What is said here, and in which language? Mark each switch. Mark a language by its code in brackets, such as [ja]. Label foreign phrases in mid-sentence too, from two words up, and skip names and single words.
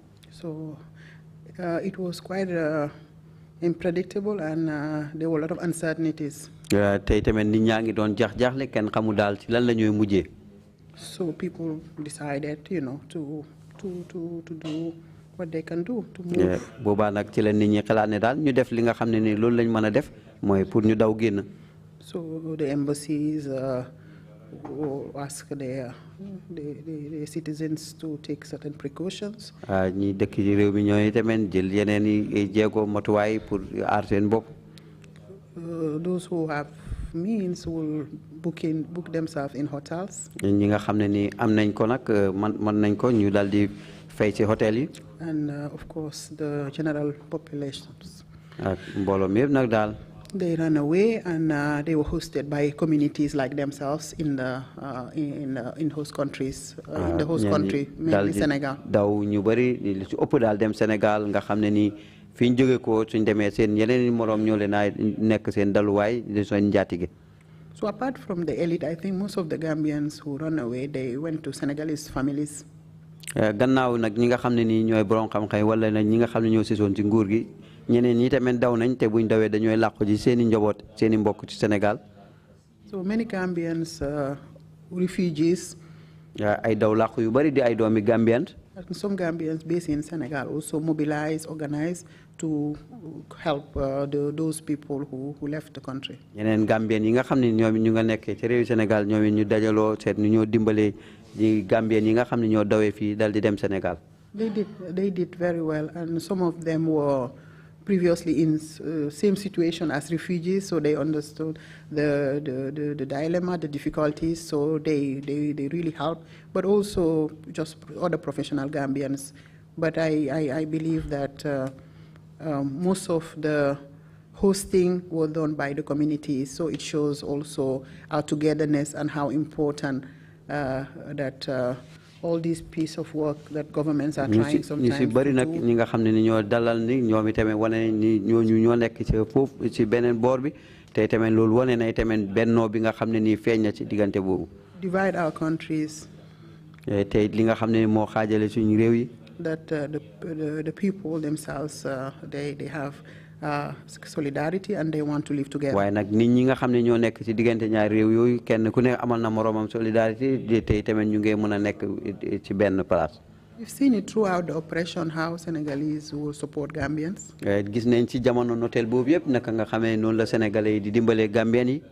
[en] So it was quite unpredictable and there were a lot of uncertainties. [wo] Te tamit nit ñaa ngi doon jaaxle kenn xamu daal ci lan la ñuy mujjee. [en] So people decided, you know, to do what they can do to move. [wo] Boobaa nag ci la nit ñi xalaat ne daal ñu def li nga xam ne ni loolu lañ mën a def mooy pour ñu daw génn. [en] So the embassies ask their citizens to take certain precautions. [wo] ñi dëkk ci réew mi ñooy tamit jël yeneen i jéego matuwaay pour aar seen bopp. [en] Those who have means will book themselves in hotels. [wo] ñi nga xam ne ni am nañ ko nag man nañ ko ñu daal di fay ci hotel yi. [en] And of course the general populations. [wo] Ak mbooloo mi yëpp nag daal. [en] They ran away and they were hosted by communities like themselves in the host countries, in the host country, mainly Senegal. [wo] Daw ñu bari li ci ëpp daal dem Sénégal nga xam ne nii fi ñu jóge ko suñ demee seen yeneen moroom ñoo leen a nekk seen daluwaay di seen njaatige. [en] So apart from the elite, I think most of the Gambians who run away, they went to Senegalese families. [wo] Gannaaw nag ñi nga xam ne nii ñooy borom xam-xam wala nag ñi nga xam ne ñoo sisoon ci nguur gi. ñeneen ñi tamit daw nañ te buñ dawee dañooy làqu ji seen i njaboot seen i mbokk ci Sénégal. [en] So many Gambians, refugees. [wo] ay daw làqu yu bari di ay doomi Gambian. [en] And some Gambians based in Senegal also mobilize, organize to help those people who left the country. [wo] ñeneen Gambian yi nga xam ne ñoom ñu nga nekkee ci réewu Sénégal ñoom ñu dajaloo seet nu ñoo dimbalee di Gambian yi nga xam ne ñoo dawee fii dal di dem Sénégal. [en] They did very well, and some of them were previously in same situation as refugees, so they understood the dilemma, the difficulties, so they really helped, but also just other professional Gambians. But I believe that most of the hosting was done by the community, so it shows also our togetherness and how important that all these piece of work that governments are trying sometimes to do. [wo] Bari nak ñi nga xamné ni ñoo dalal ni ñoom itamé wone ni ñoo nekk ci fofu ci benen bor bi té itamé lool wone na itamé benno bi nga xamné ni feñ na ci digënté bobu. [en] Divide our countries. [wo] Té li nga xamné mo xajalé suñu réew yi. [en] That the people themselves they have solidarity and they want to live together. [wo] Waaye nag nit ñi nga xam ne ñoo nekk ci diggante ñaari réew yooyu kenn ku ne amal na moroomam solidarité te tamit ñu ngi mën a nekk ci benn place. [en] We've seen it throughout the oppression how Senegalese will support Gambians. [wo] Gis nañ ci jamono notel boobu yëpp naka nga xamee noonu la Sénégalais yi di dimbalee Gambian yi.